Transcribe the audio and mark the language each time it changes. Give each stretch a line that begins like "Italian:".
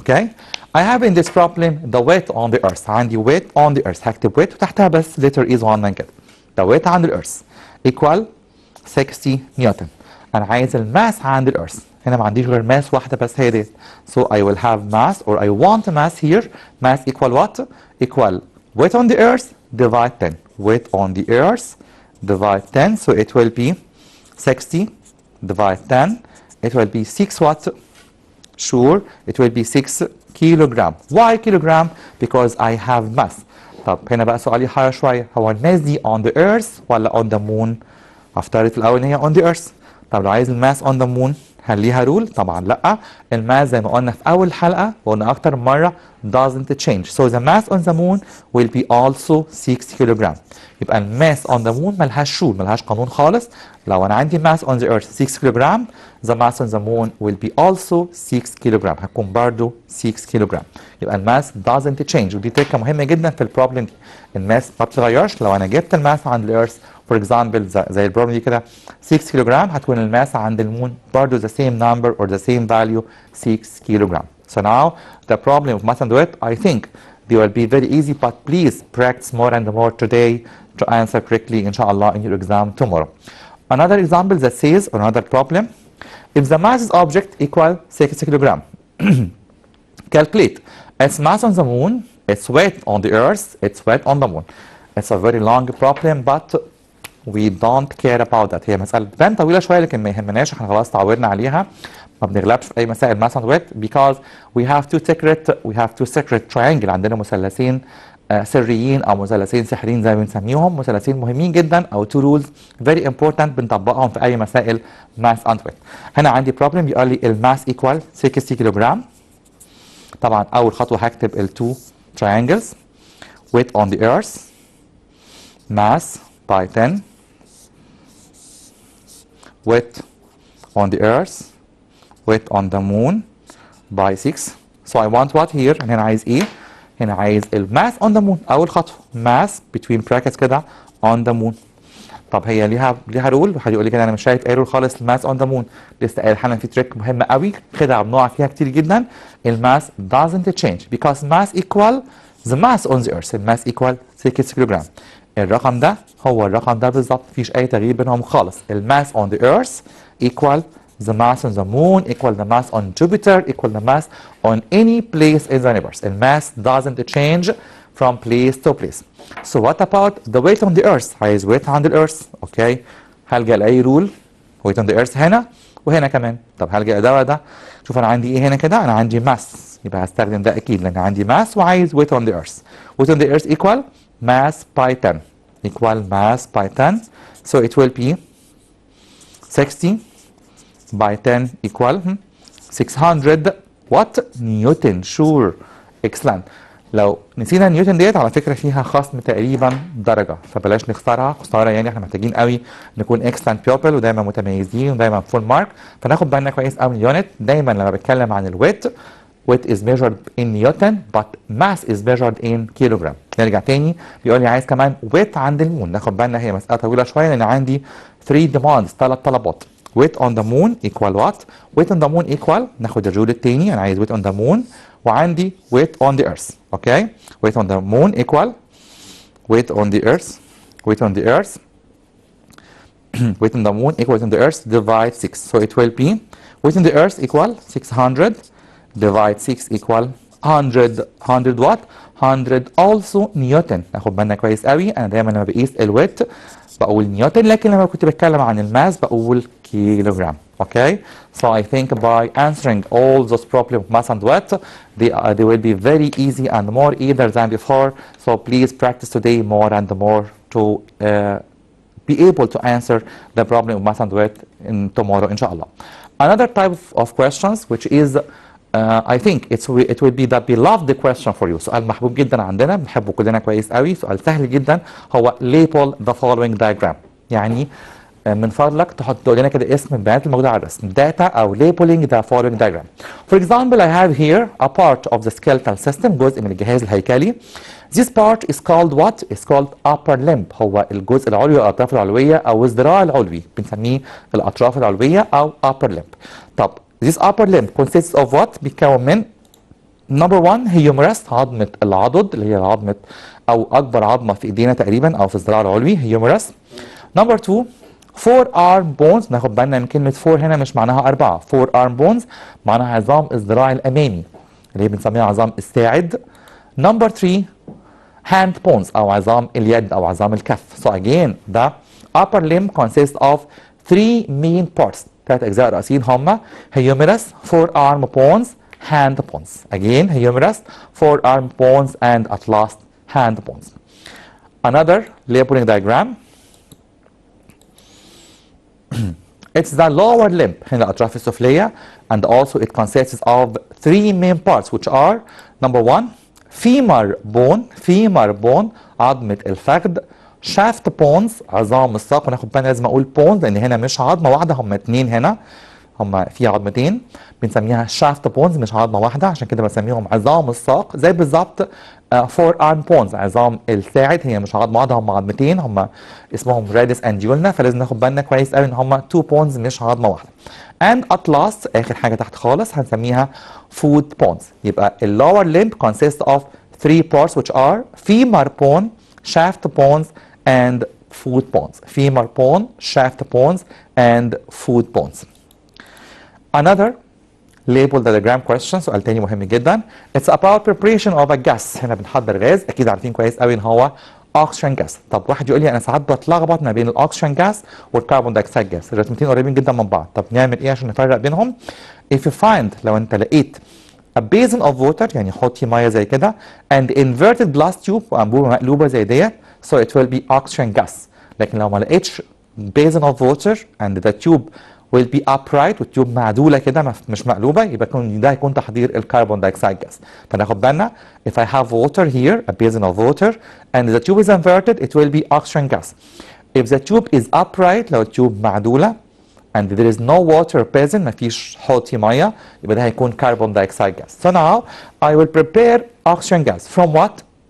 English: Okay. I have in this problem the weight on the earth.
Arabic: عندي
English: weight on the earth.
Arabic: هكتب weight وتحتها بس
English: letter is 1
Arabic: كده.
English: the weight
Arabic: عند الارث
English: equal 60 newton.
Arabic: أنا عايز الماس عند الارث. هنا ما عنديش غير ماس واحدة بس هي ديت.
English: So I will have mass or I want mass here. Mass equal what? Equal weight on the earth divide 10. Weight on the earth divide 10. So it will be 60 divide 10. It will be 6 what? Sure, it will be 6 kilogram. Why kilogram? Because I have mass.
Arabic: طب هنا بقى سؤالي حاجة شوية. هو الماس دي
English: on the earth
Arabic: ولا
English: on the moon؟
Arabic: هفترض في الأول إن هي on the earth. طب لو عايز الماس on the moon هل ليها رول؟ طبعا لا. الماس زي ما قلنا في أول حلقة وقلنا أكتر من مرة
English: doesn't change. So the mass on the moon will be also 6 kilogram.
Arabic: يبقى الماس
English: on the moon
Arabic: ملهاش رول ملهاش قانون خالص.
English: لو أنا عندي mass on the earth 6 kilogram the mass on the moon will be also 6 kilogram.
Arabic: هتكون برضه 6 kilogram. يبقى الماس
English: doesn't change
Arabic: ودي تركة مهمة جدا في البروبلم دي. الماس ما بتتغيرش. لو أنا جبت الماس عند الأرث
English: for example
Arabic: زي البروبلم دي كده 6 كيلوغرام هتكون الماس عند المون برضه
English: the same number or the same value 6 kilogram. So now the problem of mass and weight I think they will be very easy but please practice more and more today to answer correctly inshallah in your exam tomorrow. Another example that says another problem if the mass of object equal 6 kilogram calculate its mass on the moon its weight on the earth its weight on the moon. It's a very long problem but we don't care about that.
Arabic: هي مسألة تبان طويلة شوية لكن ما يهمناش احنا خلاص تعودنا عليها ما بنغلبش في أي مسائل
English: mass and weight because we have two secret triangle.
Arabic: عندنا مثلثين سريين أو مثلثين سحريين زي ما بنسميهم مثلثين مهمين جدا أو
English: two rules very important
Arabic: بنطبقهم في أي مسائل
English: mass and weight.
Arabic: هنا عندي problem بيقول لي الماس equal 60 كيلوغرام. طبعا أول خطوة هكتب ال
English: two triangles weight on the earth mass by 10 weight on the earth weight on the moon by 6. So I want what here
Arabic: and هنا عايز ايه هنا عايز الماس
English: on the moon.
Arabic: اول خطوه
English: mass between brackets
Arabic: كده on the moon. طب هي ليها رول. واحد يقول لي كده انا مش شايف اي رول خالص الماس اون ذا مون. لسه قايل حالا في تريك مهمه قوي خدعه بنقع فيها كتير جدا.
English: الماس doesn't change because mass equal the mass on the earth.
Arabic: الماس equal 6 كيلوغرام. الرقم ده هو الرقم ده بالظبط، مفيش اي تغيير بينهم خالص.
English: الماس on the earth equal the mass on the moon equal the mass on Jupiter equal the mass on any place in the universe. الماس doesn't change from place to place. So what about the weight on the earth؟
Arabic: عايز
English: weight on the earth.
Arabic: اوكي، هلجأ لأي رول.
English: weight on the earth
Arabic: هنا وهنا كمان. طب هلجأ ده وده. شوف انا عندي ايه هنا كده، انا عندي mass، يبقى هستخدم ده اكيد لان عندي mass وعايز
English: weight on the earth. weight on the earth equal mass by 10 equal mass by 10. So it will be 60 by 10 equal 600 what newton. sure excellent.
Arabic: لو نسينا نيوتن ديت على فكره فيها خصم تقريبا درجه، فبلاش نخسرها خساره. يعني احنا محتاجين قوي نكون اكسلنت بيوبل ودايما متميزين ودايما فول مارك، فناخد بالنا كويس قوي من اليونت. دايما لما بتكلم عن الويت
English: weight is measured in Newton but mass is measured in kilogram.
Arabic: نرجع تاني بيقول لي عايز كمان weight عند المون. ناخد بالنا هي مساله طويله شويه لان عندي
English: 3 demands
Arabic: 3 طلبات.
English: weight on the moon equal what؟ weight on the moon equal
Arabic: ناخد الرول التاني، انا عايز
English: weight on the moon
Arabic: وعندي
English: weight on the earth. Okay, weight on the moon equal weight on the earth weight on the earth weight on the moon equal weight on the earth divide 6. So it will be weight on the earth equal 600 divide 6 equal 100. 100 what؟ 100 also newton.
Arabic: ناخد بالنا كويس قوي، انا دايما لما بقيس الويت بقول نيوتن، لكن لما كنت بتكلم عن الماس بقول كيلوغرام.
English: Okay, so I think by answering all those problems of mass and weight, they will be very easy and more easier than before. So please practice today more and more to be able to answer the problem of mass and weight in tomorrow, inshallah. Another type of questions which is I think it will be the beloved question for you.
Arabic: سؤال محبوب جدا عندنا بنحبه كلنا كويس قوي. سؤال سهل جدا هو
English: label the following diagram.
Arabic: يعني من فضلك تقول لنا كده اسم البيانات الموجوده على الرسم.
English: data او labeling the following diagram. For example, I have here a part of the skeletal system.
Arabic: جزء من الجهاز الهيكلي.
English: This part is called what? It's called upper limb.
Arabic: هو الجزء العلوي او الاطراف العلوية او الذراع العلوي، بنسميه الاطراف العلوية او
English: upper limb.
Arabic: طب
English: this upper limb consists of what؟
Arabic: بيتكون من
English: number 1 humerus
Arabic: عظمة العضد اللي هي عظمة او اكبر عظمة في ايدينا تقريبا او في الذراع العلوي humerus.
English: number 2 four arm bones.
Arabic: ناخد بالنا من كلمة four هنا مش معناها 4.
English: four arm bones
Arabic: معناها عظام الذراع الأمامي اللي هي بنسميها عظام الساعد.
English: number 3 hand bones
Arabic: أو عظام اليد أو عظام الكف.
English: So again the upper limb consists of 3 main parts.
Arabic: 3 أجزاء رئيسيين هما
English: humerus, four arm bones, hand bones. Again humerus, four arm bones and at last hand bones. Another labeling diagram. It's the lower limb
Arabic: هنا الأطراف السفلية
English: and also it consists of 3 main parts which are number 1 femur bone
Arabic: عظمة الفخذ.
English: shaft bones
Arabic: عظام الساق. وناخد بالنا لازم أقول bones لأن هنا مش عظمة واحدة، هم 2 هنا، هم في عظمتين بنسميها
English: shaft bones
Arabic: مش عظمة واحدة، عشان كده بسميهم عظام الساق. زي بالظبط
English: four arm bones
Arabic: عظام الساعد هي مش عظمة واحدة، هم عظمتين، هم اسمهم
English: radius and ulna،
Arabic: فلازم ناخد بالنا كويس قوي ان هم
English: 2 bones
Arabic: مش عظمة واحدة.
English: and at last
Arabic: آخر حاجة تحت خالص هنسميها
English: foot bones. يبقى ال lower limb consists of 3 parts which are femur bone, shaft bones and foot bones. femur bone, shaft bones and foot bones. Another label the diagram question.
Arabic: سؤال تاني مهم جدا.
English: It's about preparation of a gas.
Arabic: هنا بنحضر غاز، اكيد عارفين كويس قوي ان هو
English: oxygen gas.
Arabic: طب واحد يقول لي انا ساعات بتلخبط ما بين الاكسجين gas والكربون دايوكسيد جاس، الرسمتين قريبين جدا من بعض. طب نعمل ايه عشان نفرق بينهم؟
English: if you find
Arabic: لو انت لقيت
English: a basin of water
Arabic: يعني حوض ميه زي كده
English: and inverted glass tube
Arabic: وانبوبه مقلوبه زي ديت
English: so it will be oxygen gas.
Arabic: لكن لو ما لقيتش
English: basin of water and the tube will be upright
Arabic: والتيوب معدوله كده مش مقلوبه، يبقى ده هيكون تحضير الكربون دايوكسيد جاس.
English: فناخد بالنا if I have water here a basin of water and the tube is inverted it will be oxygen gas. if the tube is upright
Arabic: لو التيوب معدوله
English: and there is no water present
Arabic: مفيش حوض فيه ميه، يبقى ده هيكون كربون دايوكسيد جاس.
English: So now I will prepare oxygen gas. From what?